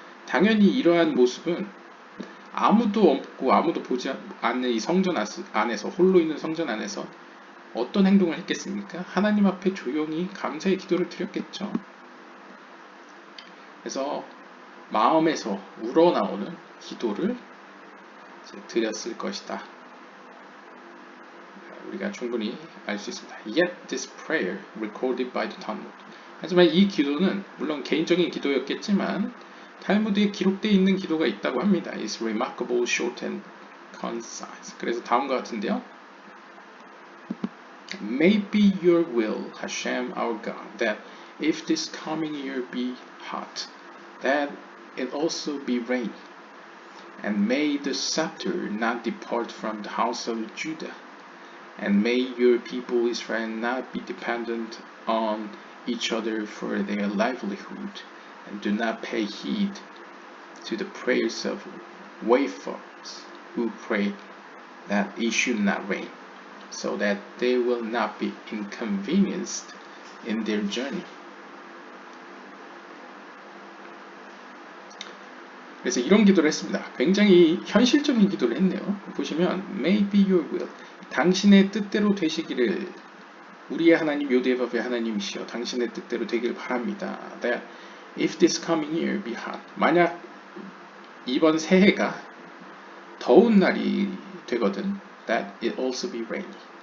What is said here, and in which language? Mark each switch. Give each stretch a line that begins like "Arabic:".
Korean: 당연히 이러한 모습은 아무도 없고 아무도 보지 않는 이 성전 안에서, 홀로 있는 성전 안에서 어떤 행동을 했겠습니까? 하나님 앞에 조용히 감사의 기도를 드렸겠죠. 그래서 마음에서 우러나오는 기도를 드렸을 것이다. 우리가 충분히 알 수 있습니다.
English: Yet this prayer recorded by the Talmud.
Korean: 하지만 이 기도는 물론 개인적인 기도였겠지만 탈무드에 기록되어 있는 기도가 있다고 합니다.
English: It's remarkable, short and concise.
Korean: 그래서 다음과 같은데요.
English: Maybe your will, Hashem our God, that if this coming year be hot, that it also be rain, and may the scepter not depart from the house of Judah, and may your people Israel not be dependent on each other for their livelihood, and do not pay heed to the prayers of wayfarers who pray that it should not rain, so that they will not be inconvenienced in their journey.
Korean: 그래서 이런 기도를 했습니다. 굉장히 현실적인 기도를 했네요. 보시면
English: May be your will,
Korean: 당신의 뜻대로 되시기를 우리의 하나님 요대밥의 하나님이시여 당신의 뜻대로 되길 바랍니다.
English: That if this coming year be hot,
Korean: 만약 이번 새해가 더운 날이 되거든,
English: that it also be rainy.